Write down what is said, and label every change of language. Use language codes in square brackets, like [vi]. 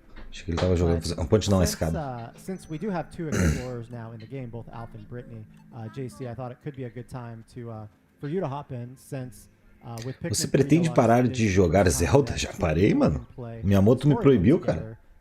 [pt] Acho que ele tava jogando uma ponte, não, a escada. [en] Since we do have two explorers now in the game, both Alf and Brittany, JC, I thought it could be a good time to for you to hop in, since with Pikmin. [pt] Você pretende parar de jogar Zelda? Já parei, mano. Miyamoto me proibiu, cara.